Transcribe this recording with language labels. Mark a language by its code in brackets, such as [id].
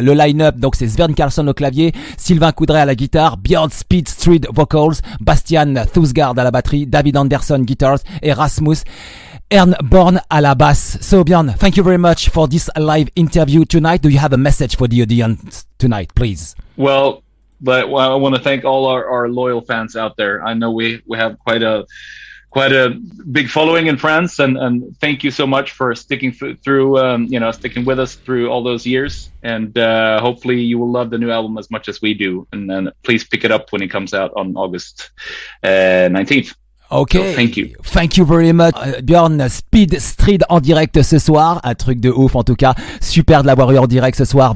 [fr] Le line-up, donc c'est Sven Karlsson au clavier, Sylvain Coudret à la guitare, Björn Strid vocals, Bastian Thusgaard à la batterie, David Andersson guitars et Rasmus Ehrnborn à la basse. [en] So Björn, thank you very much for this live interview tonight. Do you have a message for the audience tonight, please? Well, I want to thank all our loyal fans out there. I know we have quite a big following in France, and thank you so much for sticking through, sticking with us through all those years. And hopefully you will love the new album as much as we do. And then please pick it up when it comes out on August 19th. Ok, so, thank you very much. [fr] Björn Strid en direct ce soir, un truc de ouf en tout cas, super de l'avoir eu en direct ce soir.